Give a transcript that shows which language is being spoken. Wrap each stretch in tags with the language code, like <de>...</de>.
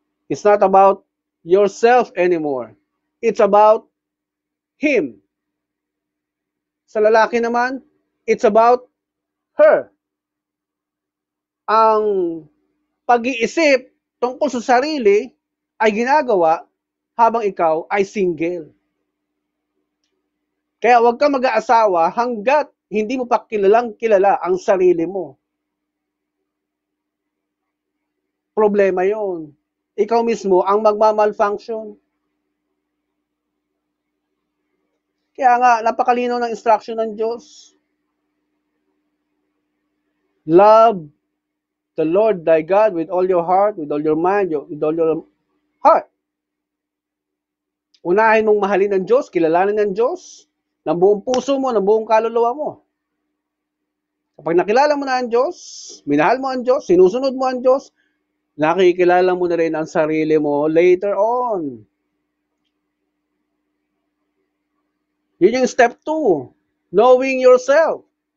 <en>It's not about yourself anymore. It's about him.</en> <tl>Sa lalaki naman,</tl> <en>it's about her.</en> <tl>Ang pag-iisip tungkol sa sarili ay ginagawa habang ikaw ay single. Kaya huwag ka mag-aasawa hanggat hindi mo pa kilalang kilala ang sarili mo. Problema yon. Ikaw mismo ang magmamalfunction. Kaya nga, napakalino ng instruction ng Diyos.</tl> <en>Love the Lord thy God with all your heart, with all your mind, with all your heart.</en> <tl>Unahin mong mahalin ng Diyos, kilalanin ng Diyos, ng buong puso mo, ng buong kaluluwa mo. Kapag nakilala mo na ang Diyos, minahal mo ang Diyos, sinusunod mo ang Diyos, nakikilala mo na rin ang sarili mo later on. Yun yung</tl> <en>step 2, knowing yourself.</en>